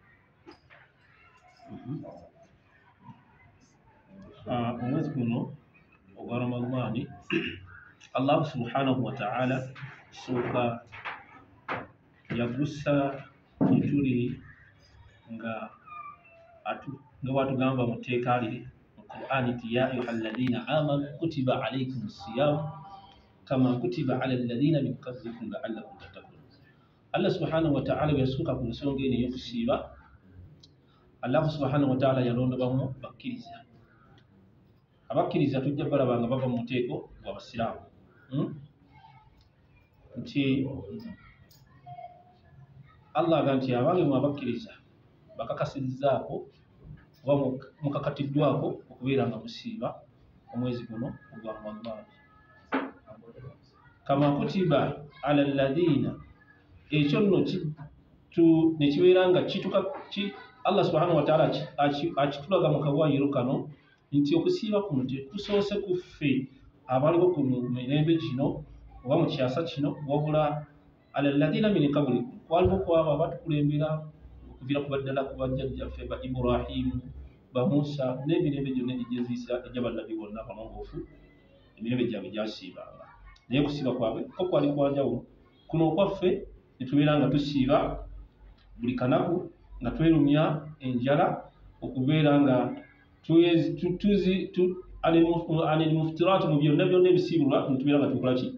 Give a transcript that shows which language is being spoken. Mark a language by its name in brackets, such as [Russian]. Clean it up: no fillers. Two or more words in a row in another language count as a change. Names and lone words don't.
[Ganda] Omwezi guno ogwa Ramadhaani [Arabic] الله سبحانه وتعالى [Ganda] kisooka yagussa kituli nga watugamba mu tteeka lye mu Qur'an nti [Arabic] يا أيها الذين آمنوا كتب عليكم الصيام كما كتب على الذين من قبلكم لعلكم تتقون. الله سبحانه وتعالى [Ganda] yasooka ku nsonga eno ey'okusiiba. [Arabic] الله سبحانه وتعالى [Ganda] yalondabamu bakkiriza. Abakkiriza tujja balaba nga bava mu muteeko gw'abasiraamu nti [Arabic] Allah aga nti [Ganda] abange mu abakkiriza bakakasizzaako oba mukakatiddwako okubeera nga musiiba omwezi guno ogwa Ramadhaani. [Arabic] كما كتب على الذين, [Ganda] ekyo nno ne kibeera nga [Arabic] الله سبحانه وتعالى [Ganda] akitulaga mu kawaayiro kano nti okusiiba kuno tekusoose ku ffe abaliwo ku mirembe gino oba mu kyasa kino, wabula [Arabic] على الذين من قبلكم, [Ganda] kwaliwo kwabo abatukulembera okuviira ku baddala ku bajjajjaffe ba Ibrahimu, ba Musa n'emirembe gyonna egy'eziisa egy'abannabi bonna abalongoofu, emirembe gyabwe gyasiibanga. Naye okusiiba kwabwe ko kwali kwanjawulo. Kuno okwaffe ne tubeera nga tusiiba buli kanaku nga twerumya enjala okubeera nga [Arabic] عن المفطرات [Ganda] mu byonna byonna ebisiibulwa tubeera nga tukola ki?